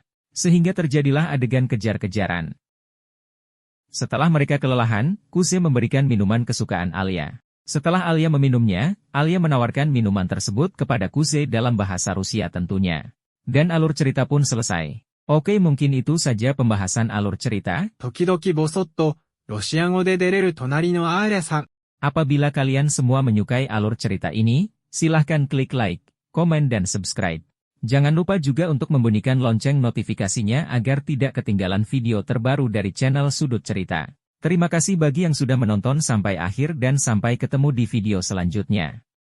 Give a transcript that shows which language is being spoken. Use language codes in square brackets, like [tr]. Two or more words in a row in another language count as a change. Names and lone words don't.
[id] Sehingga terjadilah adegan kejar-kejaran. Setelah mereka kelelahan, Kuse memberikan minuman kesukaan Alia. Setelah Alia meminumnya, Alia menawarkan minuman tersebut kepada Kuse dalam bahasa Rusia tentunya. Dan alur cerita pun selesai. Oke, mungkin itu saja pembahasan alur cerita. [ja] 時々ぼそっと、ロシア語で出れる隣のアーリャさん。 [id] Apabila kalian semua menyukai alur cerita ini, silahkan klik like, komen dan subscribe. Jangan lupa juga untuk membunyikan lonceng notifikasinya agar tidak ketinggalan video terbaru dari channel Sudut Cerita. Terima kasih bagi yang sudah menonton sampai akhir dan sampai ketemu di video selanjutnya.